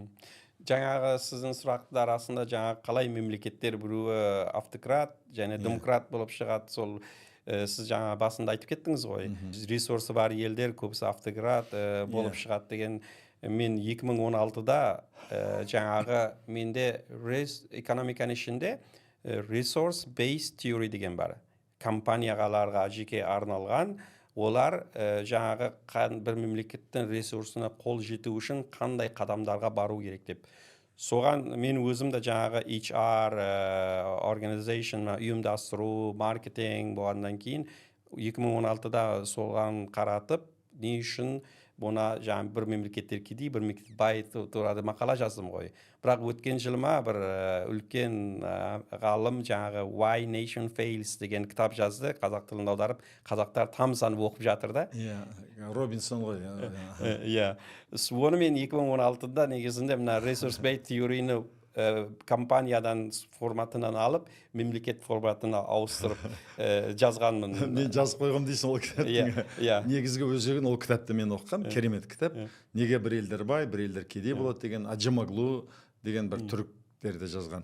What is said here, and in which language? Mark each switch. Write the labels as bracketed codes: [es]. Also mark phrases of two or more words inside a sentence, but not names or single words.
[kk] Жаңағы сіздің сұрақтың арасында жаңағы қалай мемлекеттер біреуі автократ және демократ болып шығады, сол сіз жаңа басында айтып кеттіңіз ғой. Ресурсы бар елдер көбісі автократ болып шығады деген. Мен 2016-да жаңағы менде экономиканың ішінде [en] resource based theory [kk] деген бар. Компанияларға жеке арналған, олар жаңағы бір мемлекеттің ресурсына қол жету үшін қандай қадамдарға бару керек деп. Соған мен өзім де жаңағы [en] HR, organization, [kk] ұйымдастыру, маркетинг болғаннан кейін 2016-да соған қаратып, не үшін бұна жаңағы бір мемлекеттер кедей, бір мемлекет бай туралы мақала жаздым ғой. Бірақ өткен жылыма бір үлкен ғалым жаңағы Why Nation Fails деген кітап жазды, қазақ тілін аударып, қазақтар тамсанып оқып жатыр да. Робинсон ғой. Иә. Оны мен 2016-да негізінде мына [en] resource based [kk] теорияны компаниядан форматынан алып, мемлекет форматына ауыстырып жазғанмын. Мен жазып қойғам дейсің ол кітаптың. Негізгі өзегін ол кітапты мен оқығам, керемет кітап. Неге бір елдер бай, бір елдер кедей болады деген Аджимаглу деген бір түріктерді жазған.